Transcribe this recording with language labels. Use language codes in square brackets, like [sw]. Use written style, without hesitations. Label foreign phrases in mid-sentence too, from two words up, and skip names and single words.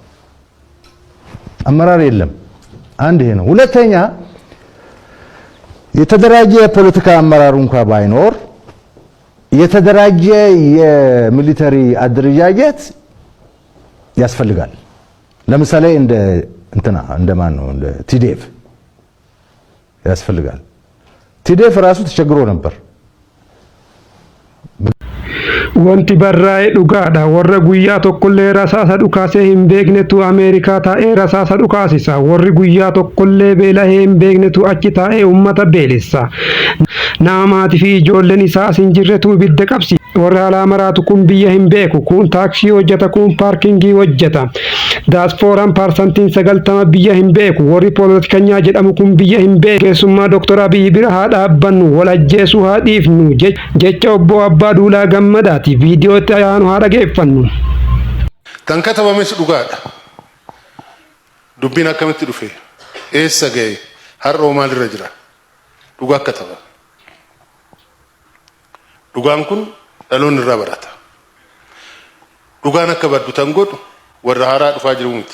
[am] አመራር የለም። አንድ ይሄ ነው። ሁለተኛ የተደራጀ የፖለቲካ አመራር እንኳን ባይኖር የተደራጀ የሚሊተሪ አደረጃጀት ያስፈልጋል። ለምሳሌ እንደማን ነው እንደ ቲዲኤፍ ያስፈልጋል። ቲዲኤፍ ራሱ ተቸግሮ ነበር። [om] Wanti barraa'ee dhugaadha. Warra guyyaa tokkollee rasaasa dhukaasee hin beeknetu Ameerikaa taa'ee rasaasa dhukaasisa. Warri guyyaa tokkollee beelahee hin beeknetu achi taa'ee uummata beelessa. Naamaatii fi ijoolleen isaas hin jirretu ibidda qabsi. Warri alaa maraatu kun biyya hin beeku. Kun taaksii hojjeta, kun paarkingii hojjeta. Daaspooraan parsantiin 90 biyya hin beeku. Warri poolitikanyaa jedhamu kun biyya hin beeku. Keessummaa Dr. Abiy bira haa dhaabbannu, wal ajjeesuu haa dhiifnu jecha obbo Abbaa Duulaa Gammadaati. ቪዲዮ ታያኑ ሀረገ ይፈኑ kan katabames dhugaadha. Dubbiin akkamitti dhufe eessa ga'e har'oo maalirra jira dhugaa kataba. Dhugaan kun dhaloonni irraa barata. Dhugaan akka baddu tan godhu warra haaraa dhufaa jiru miti.